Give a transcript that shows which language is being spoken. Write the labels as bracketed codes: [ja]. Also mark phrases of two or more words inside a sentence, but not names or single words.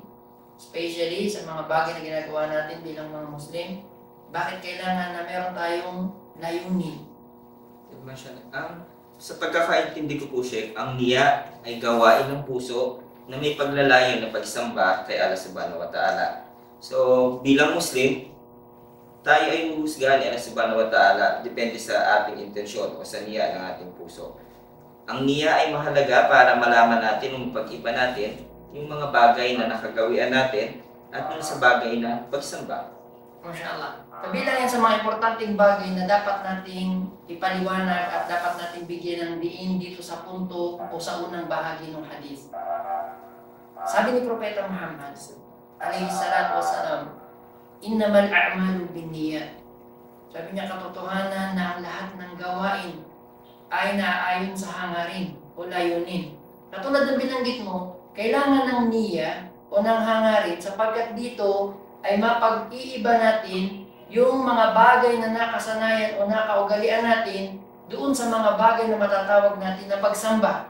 [tl] Especially sa mga bagay na ginagawa natin bilang mga Muslim, bakit kailangan na meron tayong layunin? Sa pagkakaintindi ko po, Sheikh, ang niya ay gawain ng puso na may paglalayo na pagsamba kay Allah [ar] سبحانه وتعالى. [tl] So, bilang Muslim, tayo ay huhusgahan ni Allah [ar] سبحانه وتعالى [tl] depende sa ating intensyon o sa niya ng ating puso. Ang niya ay mahalaga para malaman natin o pag-iba natin yung mga bagay na nakagawian natin at yung sa bagay na pagsamba. MashaAllah. Kabilang yan sa mga importanteng bagay na dapat nating ipaliwanag at dapat nating bigyan ng diin dito sa punto o sa unang bahagi ng hadith. Sabi ni Propeta Muhammad [ar] عليه الصلاة والسلام, إنما الأعمال بالنيات. [tl] Sabi niya, katotohanan na ang lahat ng gawain ay naaayon sa hangarin o layunin. Katulad ng binanggit mo, kailangan ng niya o ng hangarin sapagkat dito ay mapag-iiba natin yung mga bagay na nakasanayan o nakaugalian natin doon sa mga bagay na matatawag natin na pagsamba.